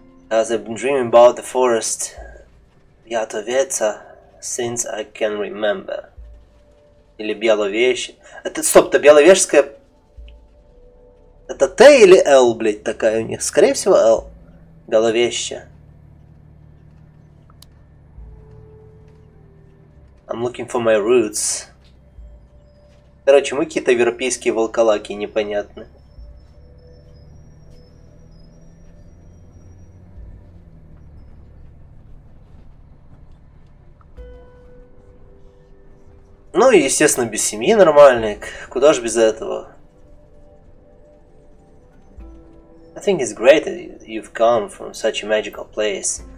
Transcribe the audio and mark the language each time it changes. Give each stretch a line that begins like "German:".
English: As I've been dreaming about the forest Ятовеца since I can remember.
Russian: Или Беловещ. Это, стоп, это Беловежская... Это Т или Л, блядь, такая у них? Скорее всего, Л. Беловеща.
English: I'm looking for my roots.
Russian: Короче, мы какие-то европейские волколаки непонятные. Ну и, естественно, без семьи нормальной. Куда ж без этого?
English: I think it's great that you've come from such a magical place.